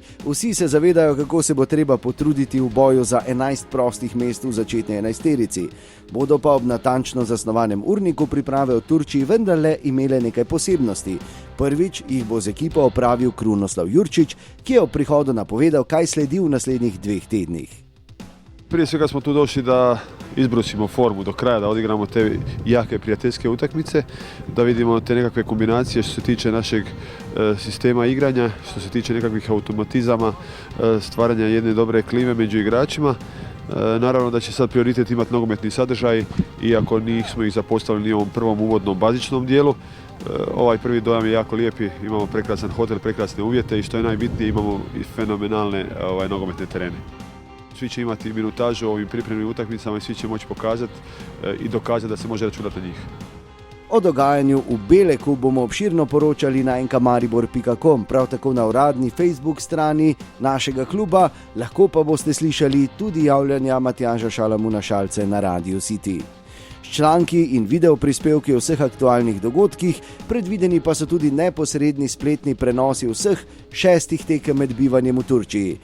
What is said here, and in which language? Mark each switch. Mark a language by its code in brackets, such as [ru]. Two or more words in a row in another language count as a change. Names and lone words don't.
[sl] Vsi se zavedajo, kako se bo treba potruditi v boju za 11 prostih mest v začetni 11-terici. Bodo pa ob natančno zasnovanem urniku priprave v Turčiji vendarle imele nekaj posebnosti. Prvič jih bo z ekipo opravil Krunoslav Jurčić, ki je ob prihodu napovedal, kaj sledi v naslednjih 2 tednih. [hr] Prije svega smo tu došli da izbrusimo formu do kraja, da odigramo te jake prijateljske utakmice, da vidimo te nekakve kombinacije što se tiče našeg sistema igranja, što se tiče nekakvih automatizama, stvaranja jedne dobre klime među igračima. Naravno da će sad prioritet imati nogometni sadržaj, iako nismo ih zapostavili ni u ovom prvom uvodnom bazičnom dijelu. Ovaj prvi dojam je jako lijepi, imamo prekrasan hotel, prekrasne uvjete i što je najbitnije imamo i fenomenalne nogometne terene. Svi će imati minutažu u ovim pripremnim utakmicama i svi će moći pokazati i dokazati da se može računati na njih. [sl] O dogajanju v Beleku bomo obširno poročali na nkamaribor.com, prav tako na uradni Facebook strani našega kluba, lahko pa boste slišali tudi javljanja Matjaža Šalamuna Šalce na Radio City. S članki in video prispevki o vseh aktualnih dogodkih, predvideni pa so tudi neposredni spletni prenosi vseh 6 tekem med bivanjem v Turčiji.